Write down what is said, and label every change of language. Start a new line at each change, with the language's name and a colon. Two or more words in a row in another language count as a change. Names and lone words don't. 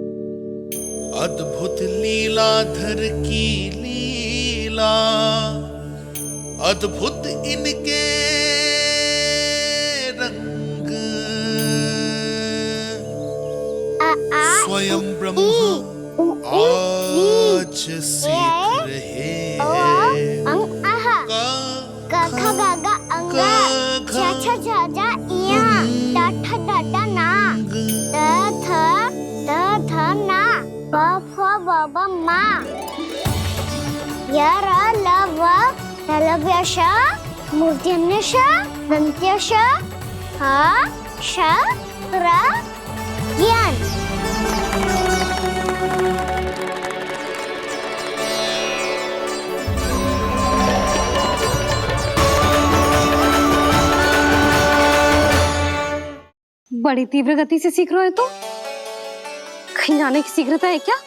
Hindi: अद्भुत लीलाधर की लीला, अद्भुत इनके रंग, स्वयं ब्रह्म आज सीख रहे हैं। क ख ग घ अंग, छ छ छ ज इया, ट ठ ड ड ना, द थ ना, प फ ब ब मा, य र ल व लव्य श, मूर्धन्य श, दन्त्य श, ह श र ज्ञान। बड़ी तीव्र गति से सीख रहे हो तो कहीं जाने की शीघ्रता है क्या?